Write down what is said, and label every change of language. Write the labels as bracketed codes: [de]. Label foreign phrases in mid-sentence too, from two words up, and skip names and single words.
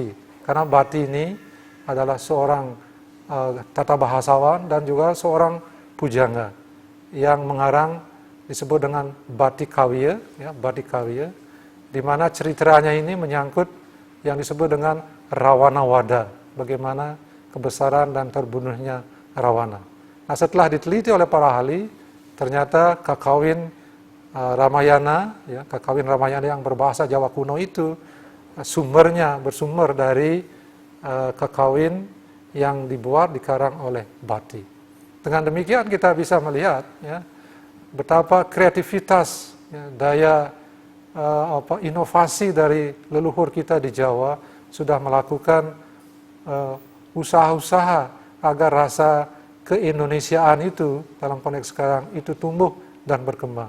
[id] Karena Bhatti ini adalah seorang tata bahasawan dan juga seorang pujangga yang mengarang disebut dengan Bhatti Kawya, ya, Bhatti Kawya, di mana ceritanya ini menyangkut yang disebut dengan Rawana Wada, bagaimana kebesaran dan terbunuhnya Rawana. Nah, setelah diteliti oleh para ahli, ternyata kakawin Ramayana, ya, kakawin Ramayana yang berbahasa Jawa kuno itu bersumber dari kakawin yang dibuat, dikarang oleh Bhatti. Dengan demikian kita bisa melihat, ya, betapa kreativitas, ya, daya inovasi dari leluhur kita di Jawa sudah melakukan usaha-usaha agar rasa keindonesiaan itu dalam konteks sekarang itu tumbuh dan berkembang.